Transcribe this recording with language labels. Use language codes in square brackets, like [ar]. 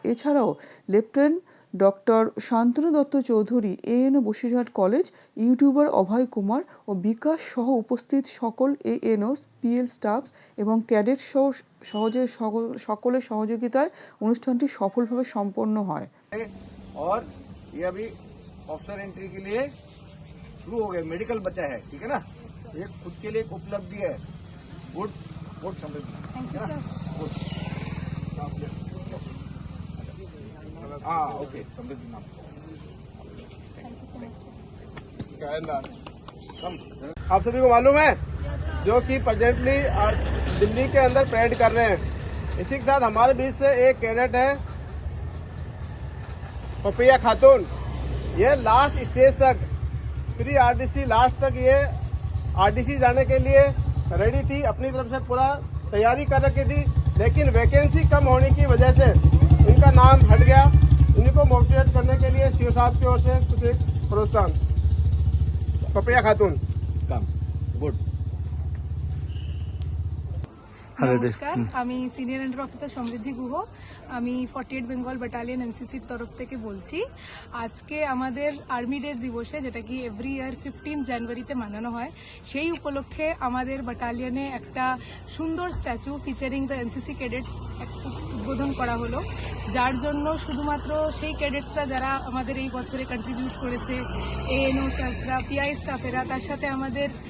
[bn] এছাড়াও lieutenant doctor Shantanu Dutta Chowdhury, এএনও Basirhat college, YouTuber অভয় কুমার ও বিকাশ সহ উপস্থিত সকল এএনওস, পিএল স্টাফস এবং ক্যাডেট সহ সকলের সহযোগিতায় অনুষ্ঠানটি সফলভাবে সম্পন্ন হয়। [hi] और ये अभी ऑफिसर एंट्री के लिए शुरू हो गए। मेडिकल बचा है, ठीक है ना। ये खुद के लिए एक उपलब्धि है। गुड गुड समझ गुड। हाँ ओके, समृद्धि नाम। आप सभी को मालूम है जो कि प्रेजेंटली दिल्ली के अंदर परेड कर रहे हैं। इसी के साथ हमारे बीच से एक कैडेट है पपिया खातून। ये लास्ट स्टेज तक प्री आरडीसी लास्ट तक ये आरडीसी जाने के लिए रेडी थी, अपनी तरफ से पूरा तैयारी कर रखी थी, लेकिन वैकेंसी कम होने की वजह से इनका नाम हट गया। इनको मोटिवेट करने के लिए सीओ साहब की ओर से कुछ एक प्रोत्साहन। पपिया खातून काम गुड। [bn] নমস্কার, আমি সিনিয়র আন্ডার অফিসার সমৃদ্ধি গুহ। আমি 48 বেঙ্গল ব্যাটালিয়ন এনসিসির তরফ থেকে বলছি। আজকে আমাদের আর্মি ডে দিবসে, যেটা কি এভরি ইয়ার 15 জানুয়ারিতে মানানো হয়, সেই উপলক্ষে আমাদের ব্যাটালিয়নে একটা সুন্দর statue featuring the NCC cadets উদ্বোধন করা হলো, যার জন্য শুধুমাত্র সেই ক্যাডেটসরা যারা আমাদের এই বছরে কন্ট্রিবিউট করেছে, এএনও স্যাররা, পিআই স্টাফেরা, তার সাথে আমাদের